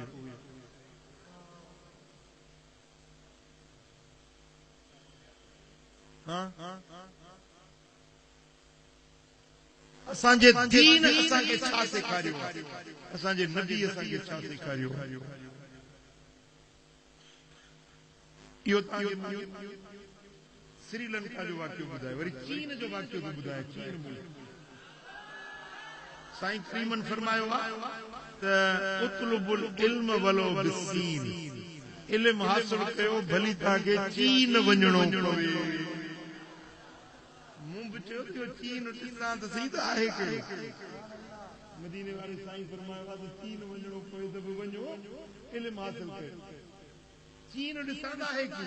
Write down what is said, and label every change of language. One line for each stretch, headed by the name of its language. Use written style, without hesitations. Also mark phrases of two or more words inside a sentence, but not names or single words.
Sindhi: असांजे दीन असांखे छा सेखारियो असांजे नबी असांखे छा सेखारियो इहो श्रीलंका जो वाक़ियो ॿुधाए वरी चीन जो वाक़ियो थो ॿुधाए चीन मुल्क साईं करीमन फरमायो आहे त
Arabic: اطلبوا العلم ولو بالصين
Sindhi: इल्म हासिल कयो भली तव्हांखे चीन वञणो पवे चीन ॾिसां त सही त आहे मदीने वारे साईं फरमायो आहे त चीन वञणो पवे त बि वञो इल्म हासिल कयो चीन ॾिसां त आहे